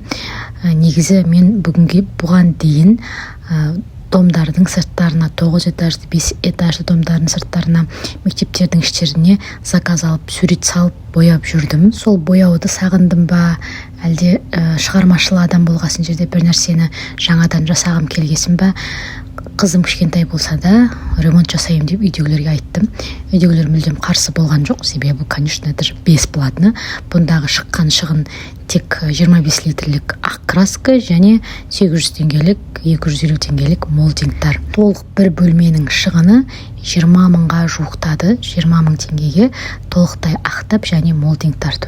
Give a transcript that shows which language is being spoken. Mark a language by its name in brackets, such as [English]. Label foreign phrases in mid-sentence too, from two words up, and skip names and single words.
[Kazakh] Негізі мен бұған дейін домдардың сырттарына, 9 этажды, 5 этажды домдардың сырттарына, мектептердің іштеріне заказ алып, сурет салып, бояп жүрдім. Сол бояуды сағындым ба, әлде шығармашыл адам болғасын жерде бір нәрсені жаңадан жасағым келгесін ба. Қызым кішкентай болса да ремонт жасайым деп үйдегілерге айттым. Үйдегілер мүлдем қарсы болған жоқ, себебі [Russian] конечно это же бесплатно. [Kazakh] Бұндағы шыққан шығын тек 25 литрлік ақ краска және 800 теңгелік, 250 теңгелік молдингтар. Толық бір бөлменің шығыны 20 мыңға жуықтады. 20 мың теңгеге толықтай ақтап және молдинг тарту.